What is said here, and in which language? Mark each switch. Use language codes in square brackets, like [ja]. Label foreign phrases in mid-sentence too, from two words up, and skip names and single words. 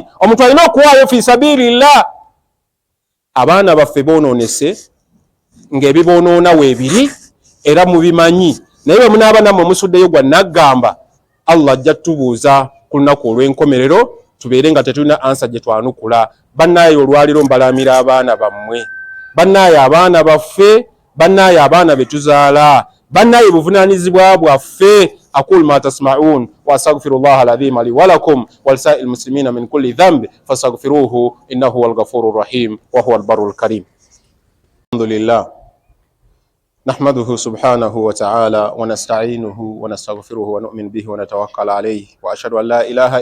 [lg] Omuntu alina okuwaayo [ar] في سبيل الله. [lg] Abaana baffe boonoonese ng'ebiboonoona weebiri era mubimanyi, naye bwe munaaba nammwe musuddeyo gwa naggamba, Allah ajja tubuuza ku lunaku olw'enkomerero, tubeere nga tetulina ansa gye twanukula. Bannaaye olwaliro mbalaamira abaana bammwe, bannaaye abaana baffe, bannaaye abaana be tuzaala, bannaaye buvunaanyizibwa bwaffe. [ar] أقول ما تسمعون وأستغفر الله العظيم لي ولكم ولسائر المسلمين من كل ذنب فاستغفروه إنه هو الغفور الرحيم وهو البر الكريم. الحمد لله نحمده سبحانه وتعالى ونستعينه ونستغفره ونؤمن به ونتوكل عليه وأشهد أن لا إله